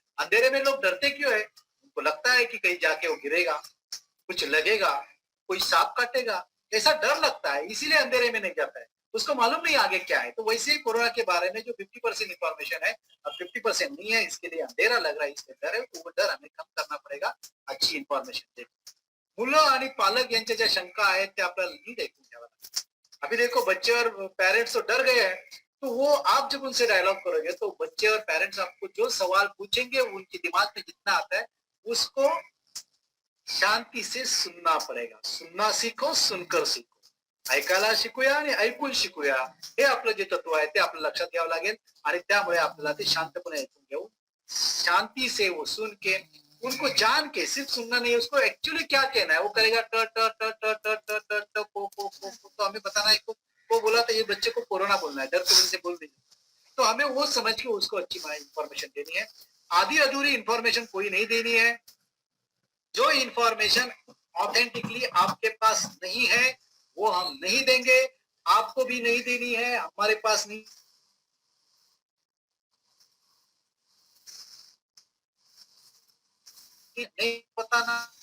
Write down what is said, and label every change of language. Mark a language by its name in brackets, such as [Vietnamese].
[Hindi] अंधेरे में लोग डरते क्यों है? उनको लगता है कि कहीं जाके वो गिरेगा, कुछ लगेगा, कोई सांप काटेगा, ऐसा डर लगता है, इसीलिए अंधेरे में नहीं जाता है. उसको मालूम नहीं आगे क्या है. तो वैसे ही कोरोना के बारे में जो 50% इंफॉर्मेशन है, अब 50% नहीं है, इसके लिए अंधेरा लग रहा है, इसके डर है, वो डर हमें कम करना पड़ेगा अच्छी इन्फॉर्मेशन देकर. [Marathi] मुलं आणि पालक यांच्या ज्या शंका आहेत त्या आपल्याला नीट ऐकून घ्याव्या लागतात. [Hindi] अभी देखो बच्चे और पेरेंट्स तो डर गए हैं, तो वो आप जब उनसे डायलॉग करोगे तो बच्चे और पेरेंट्स आपको जो सवाल पूछेंगे उनके दिमाग में जितना आता है उसको शांती से सुनना पड़ेगा. सुनना सीखो, सुनकर सीखो. [Marathi] ऐकायला शिकूया आणि ऐकून शिकूया, हे आपलं जे तत्व आहे ते आपल्याला लक्षात घ्यावं लागेल. आणि त्यामुळे आपल्याला ते शांतपणे ऐकून घेऊ, [Hindi] शांति से वो सुन के उनको जान के, सिर्फ सुनना नहीं, उसको एक्चुअली क्या कहना है वो करेगा. ट ट ट ट ट ट ट ट को तो हमें बताना है को बोला तो ये बच्चे को कोरोना बोलना है, डर की वजह से बोल दीजिए. तो हमें वो समझ के उसको अच्छी इंफॉर्मेशन देनी है. आधी अधूरी इंफॉर्मेशन कोई नहीं देनी है. जो इंफॉर्मेशन ऑथेंटिकली आपके पास नहीं है वो हम नहीं देंगे, आपको भी नहीं देनी है, हमारे पास नहीं बताना.